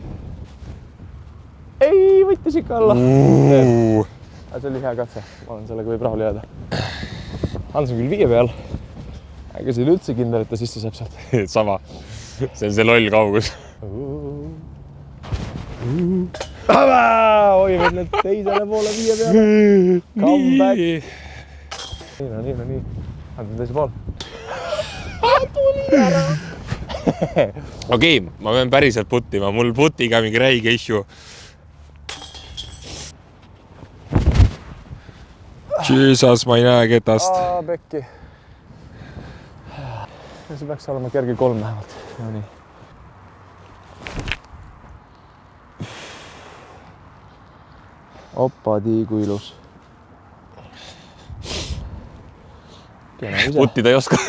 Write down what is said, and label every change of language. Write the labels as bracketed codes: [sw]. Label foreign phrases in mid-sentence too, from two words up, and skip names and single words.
[et] Ei, võttis ikka alla. See oli hea katse. Ma olen sellega võib rahul jääda. Hans on küll 5 peal. Ega see oli üldse kindel, et ta sisse saab sealt. Sama. See on see loll kaugus. Oi, võid need teisele poole 5 peale. [en] Come back. [et] Nii. Hans on teise pool. Tuli ära. Okei, ma pean päriselt puttima. Mul putiga mingi räige issue. Jesus, ma ei näe ketast. Pekki. See peaks olema kerge 3 vähemalt. No nii. Opa, kui ilus. Puttida ei oska.